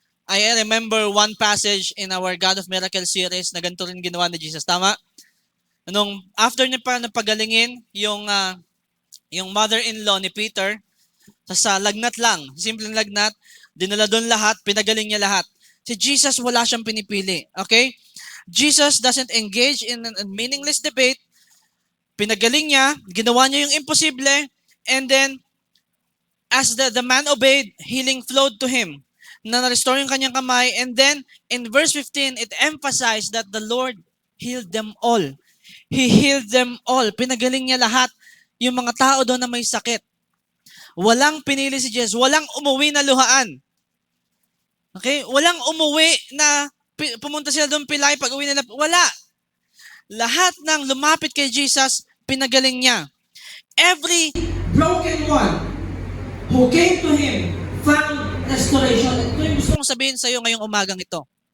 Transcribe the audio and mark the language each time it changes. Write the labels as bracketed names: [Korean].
[English] I remember one passage in our God of Miracles series [Filipino] na ganito rin ginawa ni Jesus. Tama? Nung after niya pa napagalingin yung mother-in-law ni Peter, sa lagnat lang, simpleng lagnat, dinala doon lahat, pinagaling niya lahat. Si Jesus, wala siyang pinipili. Okay? [English] Jesus doesn't engage in a meaningless debate. [Filipino] Pinagaling niya, ginawa niya yung imposible, [English] and then, as the man obeyed, healing flowed to him. [Filipino] Na-restore yung kanyang kamay, [English] and then, in verse 15, it emphasized that the Lord healed them all. He healed them all. [Filipino] Pinagaling niya lahat yung mga tao doon na may sakit. Walang pinili si Jesus. Walang umuwi na luhaan. Okay? Walang umuwi na pumunta sila doon pilay pag uwi nila. Wala. Lahat ng lumapit kay Jesus, pinagaling niya. [English] Every broken one who came to Him found restoration. [Filipino] Ito yung gusto kong sabihin sa iyo ngayong umagang ito.